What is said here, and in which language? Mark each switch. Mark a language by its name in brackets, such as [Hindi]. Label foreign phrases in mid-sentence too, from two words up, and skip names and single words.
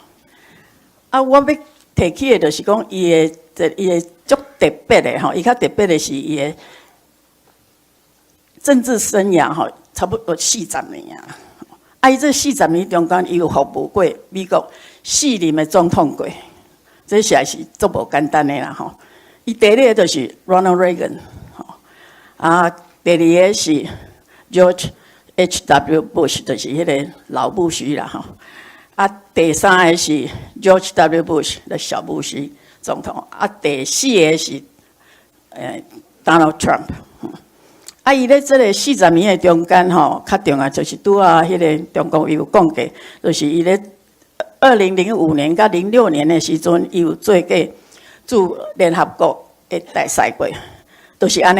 [Min Nan Chinese] 我要提起的就是讲伊的足特别的吼，伊较特别的是伊的政治生涯吼，差不多40年啊。伊这40年中间，伊有服务过美国4任的总统过，这实在是足无简单的啦吼。伊第一个就是 Ronald Reagan，第二个是 George H.W. Bush， 就是迄个老布什啦吼。第三个是 George W. Bush 的小布什总统，第四个是 Donald Trump。伊咧这个40年的中间吼，较重要就是拄啊，迄个中国有讲过，就是伊咧2005年甲06年的时阵，伊有做过驻联合国的大使过，就是安尼。